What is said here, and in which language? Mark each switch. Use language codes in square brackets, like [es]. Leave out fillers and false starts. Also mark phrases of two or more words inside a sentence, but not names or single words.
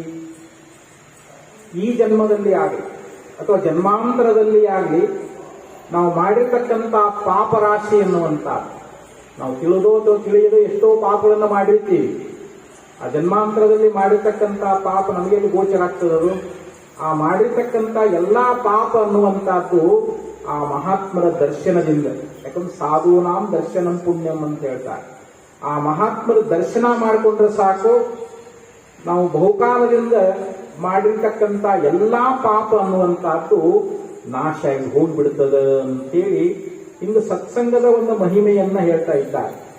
[kn] ಈ ಜನ್ಮದಲ್ಲಿ ಆಗಲಿ ಅಥವಾ ಜನ್ಮಾಂತರದಲ್ಲಿ ಆಗಲಿ ನಾವು ಮಾಡಿರ್ತಕ್ಕಂಥ ಪಾಪರಾಶಿ ಎನ್ನುವಂತ, ನಾವು ತಿಳಿದೋ ಅಥವಾ ತಿಳಿಯದೋ ಎಷ್ಟೋ ಪಾಪಗಳನ್ನು ಮಾಡಿರ್ತೀವಿ. ಆ ಜನ್ಮಾಂತರದಲ್ಲಿ ಮಾಡಿರ್ತಕ್ಕಂಥ ಪಾಪ ನಮಗೆ ಗೋಚರ ಆಗ್ತದದು. ಆ ಮಾಡಿರ್ತಕ್ಕಂಥ ಎಲ್ಲಾ ಪಾಪ ಅನ್ನುವಂಥದ್ದು ಆ ಮಹಾತ್ಮರ ದರ್ಶನದಿಂದ. ಯಾಕಂದ್ರೆ [sa] ಸಾಧೂನಾಂ ದರ್ಶನಂ ಪುಣ್ಯಂ [kn] ಅಂತ ಹೇಳ್ತಾರೆ. ಆ ಮಹಾತ್ಮರ ದರ್ಶನ ಮಾಡಿಕೊಂಡ್ರೆ ಸಾಕು, ನಾವು ಬಹುಕಾಲದಿಂದ ಮಾಡಿರ್ತಕ್ಕಂಥ ಎಲ್ಲಾ ಪಾಪ ಅನ್ನುವಂಥದ್ದು ನಾಶ ಆಗಿ ಹೋಗ್ಬಿಡ್ತದ ಅಂತೇಳಿ ಇಂದು ಸತ್ಸಂಗದ ಒಂದು ಮಹಿಮೆಯನ್ನ ಹೇಳ್ತಾ ಇದ್ದಾರೆ.